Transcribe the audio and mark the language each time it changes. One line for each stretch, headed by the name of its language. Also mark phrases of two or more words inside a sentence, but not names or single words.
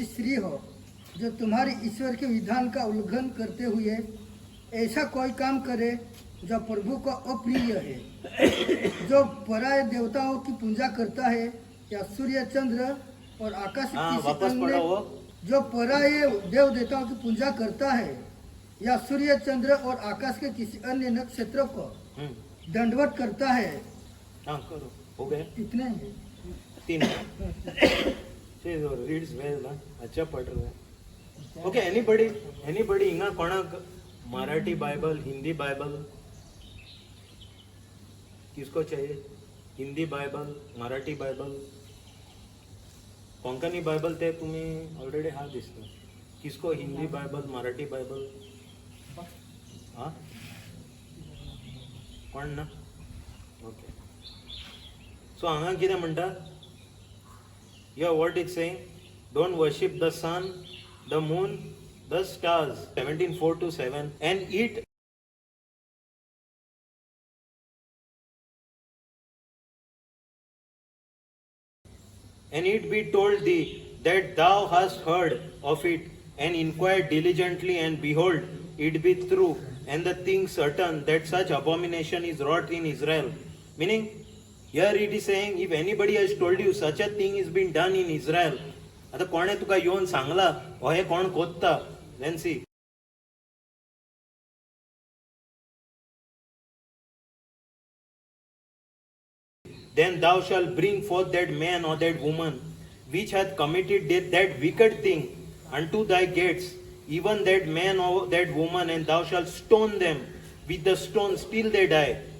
Hindi: स्त्री हो जो तुम्हारे ईश्वर के विधान का उल्लंघन करते हुए ऐसा कोई काम करे जो प्रभु को अप्रिय है, जो पराये देवताओं की पूजा करता है या सूर्य चंद्र और आकाश किसी अन्य, जो पराये देव देवताओं की पूजा करता है या सूर्य चंद्र और आकाश के किसी अन्य नक्षत्र को दंडवत करता है. करो हो गए इतने हैं. 3
English: reads well
Hindi: ना, अच्छा पढ़ रहा है.
English: Okay, anybody
Konkani: हिंगा कोणाक
Hindi: मराठी बाइबल, हिंदी बाइबल किसको चाहिए?
Konkani: हिंदी बाइबल, मराठी बाइबल, कोंकणी बाइबल ते तुम्ही ऑलरेडी हा दिसता.
Hindi: किसको हिंदी बाइबल, मराठी बाइबल?
Konkani: हा, कोण ना? ओके. सो हांगा कितें म्हणटा?
English: Yeah, what it's saying? Don't worship the sun, the moon, the stars. 17:4-7, and eat be told thee that thou hast heard of it, and inquired diligently, and behold, it be true, and the thing certain, that such abomination is wrought in Israel. Meaning, here it is saying, if anybody has told you such a thing is being done in Israel,
Konkani: आता कोणे तुका येवन सांगला हो हे कोण कोत्ता,
English: then see. Then thou shalt bring forth that man or that woman which hath committed that wicked thing unto thy gates, even that man or that woman, and thou shalt stone them with the stones till they die.